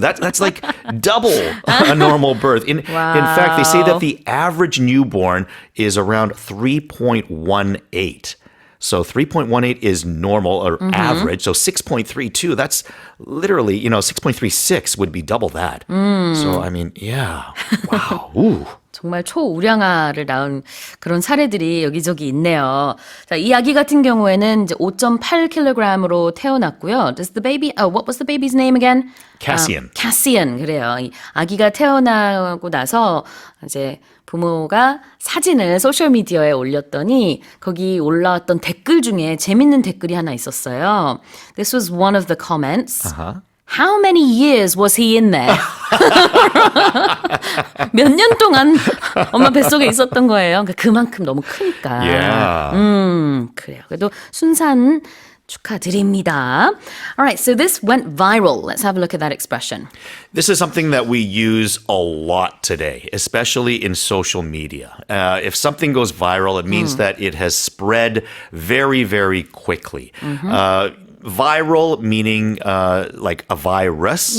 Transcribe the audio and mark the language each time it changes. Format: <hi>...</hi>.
<en>That's like double a normal birth. In fact, they say that the average newborn is around 3.18. So 3.18 is normal or average. So 6.32, that's literally, 6.36 would be double that. So, I mean, yeah. Wow. Ooh.</en> <ko>정말 초우량아를 낳은 그런 사례들이 여기저기 있네요. 자, 이 아기 같은 경우에는 이제 5.8kg으로 태어났고요.</ko> <en>Does the baby, what was the baby's name again? Cassian.</en> <ko>Cassian, 그래요. 이 아기가 태어나고 나서 이제 부모가 사진을 소셜미디어에 올렸더니 거기 올라왔던 댓글 중에 재밌는 댓글이 하나 있었어요.</ko> <en>This was one of the comments. How many years was he in there?</en> <ko>몇 년 동안 엄마 뱃속에 있었던 거예요. 그러니까 그만큼 너무 크니까.</ko> <en>Yeah.</en> <ko>그래요. 그래도 순산 축하드립니다.</ko> <en>All right, so this went viral. Let's have a look at that expression. This is something that we use a lot today, especially in social media. If something goes viral, it means that it has spread very, very quickly. Viral meaning like a virus.</en>